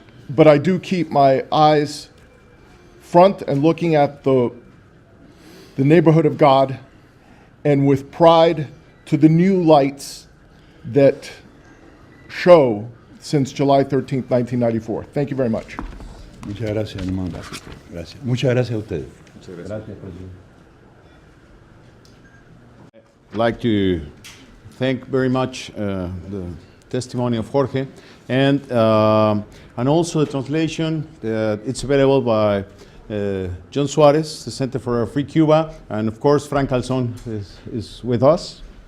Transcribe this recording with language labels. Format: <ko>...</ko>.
<en>But I do keep my eyes front and looking at the neighborhood of God, and with pride to the new lights that show since July 13th, 1994. Thank you very much.</en> <es>Muchas gracias, hermano. Gracias. Muchas gracias a ustedes. Gracias, presidente.</es> <en>I'd like to thank very much the testimony of Jorge and also the translation. It's available by John Suarez, the Center for a Free Cuba, and of course Frank Calzón is with us.</en>